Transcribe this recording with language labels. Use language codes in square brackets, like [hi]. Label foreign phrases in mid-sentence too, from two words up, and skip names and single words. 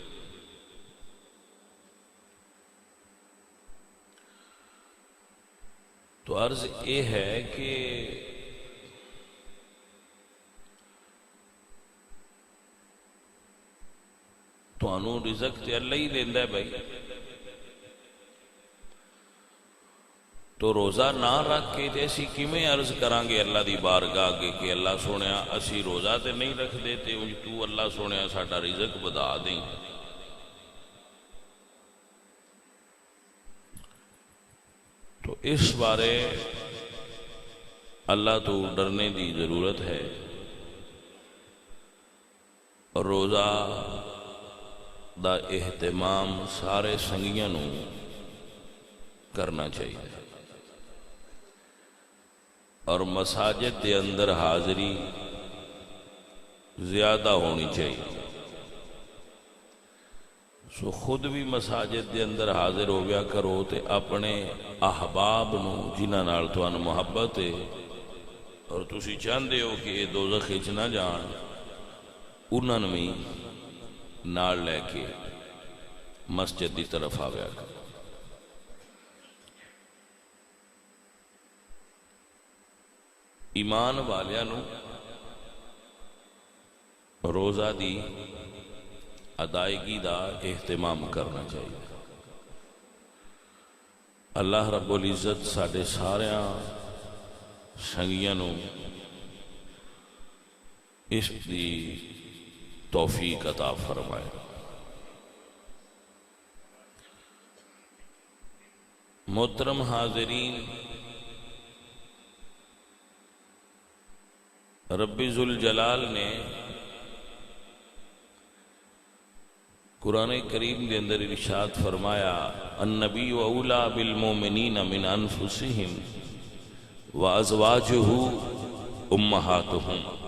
[pa] تو عرض یہ ہے کہ تھانوں رزق تے اللہ ہی دیندا ہے بھائی. تو روزہ نہ رکھ کے تے اسی کیویں عرض کران گے اللہ دی بارگاہ اگے کہ اللہ سونیا اسی روزہ تے نہیں رکھدے تے تو اللہ سونیا ساڈا رزق بدا دیں. تو اس بارے اللہ تو ڈرنے دی ضرورت ہے. اور روزہ دا اہتمام سارے سنگیاں نو کرنا چاہیے اور مساجد دے اندر حاضری زیادہ ہونی چاہیے. سو خود بھی مساجد دے اندر حاضر ہو گیا کرو تے اپنے احباب نو جنہاں نال تانوں محبت ہے اور تسی چاہندے ہو کہ یہ دوزخ وچ نہ جان انہاں نوں بھی نال لے کے مسجد دی طرف آویا کرو. ایمان والیاں نو روزہ دی ادائیگی دا اہتمام کرنا چاہیے. اللہ رب العزت ساڈے ساریاں سنگیاں نو اس دی توفیق عطا فرمائے. محترم حاضرین، رب ذوالجلال نے قرآن کریم کے اندر ارشاد فرمایا [ar] النبی اولیٰ بالمومنین من انفسہم وازواجہ امہاتہم.